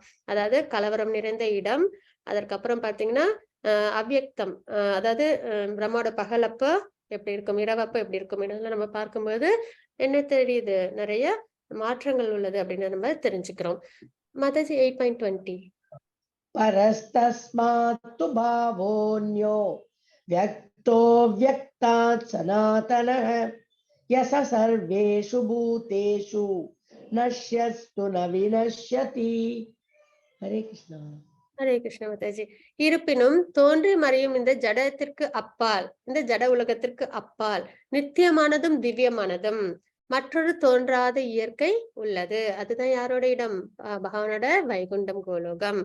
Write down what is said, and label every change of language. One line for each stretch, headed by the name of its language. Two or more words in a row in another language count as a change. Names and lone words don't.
Tamil: அதாவது கலவரம் நிறைந்த இடம், அதற்கப்புறம் பாத்தீங்கன்னா அவ்யக்தம், அதாவது பிரம்மாவோட பகலப்ப எப்படி இருக்கும், இரவப்ப எப்படி இருக்கும், இதெல்லாம் நம்ம பார்க்கும்போது என்ன தெரியுது, நிறைய மாற்றங்கள் உள்ளது அப்படின்னு நம்ம தெரிஞ்சுக்கிறோம். மாதாஜி 8.20.
Sanskrit: परस्तस्मात्तु भावोऽन्यो व्यक्तो व्यक्तात् सनातनः यस सर्वेषु भूतेषु नश्यस्तु न विनश्यति. हरे कृष्णा.
Tamil: ஹரே கிருஷ்ண மாதாஜி. இருப்பினும் தோன்றி மறையும் இந்த ஜடத்திற்கு அப்பால், இந்த ஜட உலகத்திற்கு அப்பால் நித்தியமானதும் திவ்யமானதும் மற்றொரு தோன்றாத இயற்கை உள்ளது. அதுதான் யாரோட இடம், பகவானோட வைகுண்டம் கோலோகம்.